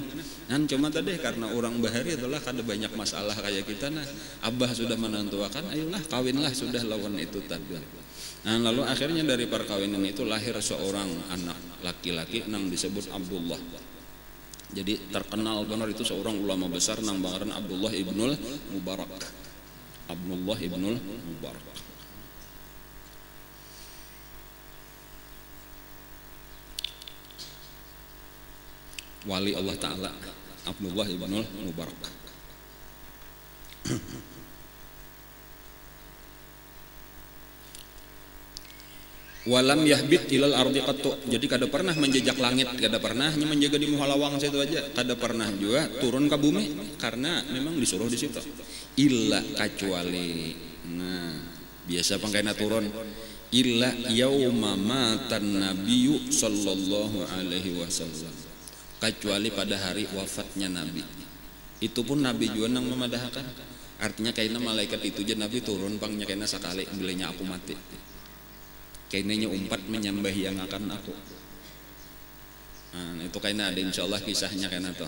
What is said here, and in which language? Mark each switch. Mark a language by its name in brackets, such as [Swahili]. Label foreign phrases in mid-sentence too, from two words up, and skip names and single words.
[Banjar] Cuma tadi karena orang bahari itulah kada banyak masalah kayak kita nah. Abah sudah menentukan, ayolah kawinlah sudah lawan itu tadi. Nah lalu akhirnya dari perkawinan itu lahir seorang anak laki-laki nang disebut Abdullah. Jadi terkenal benar itu seorang ulama besar nang bangaran Abdullah ibnul Mubarak. Abdullah ibnul Mubarak. Wali Allah Ta'ala Abdullah ibnul Mubarak. [Arabic] ولم يهبط إلى الأرض قط. [Banjar] Jadi kada pernah menjejak langit, kada pernah, hanya menjaga di muhalawang situ aja. Kada pernah juga turun ke bumi karena memang disuruh di situ. Illa kecuali, nah biasa pangkaina turun. [Arabic] إلا يوم مات النبي صلى الله عليه وسلم. [Banjar] Kecuali pada hari wafatnya Nabi. Itu pun Nabi juga nang memadahkan. Artinya kaina malaikat itu aja Nabi turun pangnya kaina sakali bilanya aku mati. Kainanya umpat menyembah yang akan aku. Nah, itu kaina ada insyaallah kisahnya kaina tuh.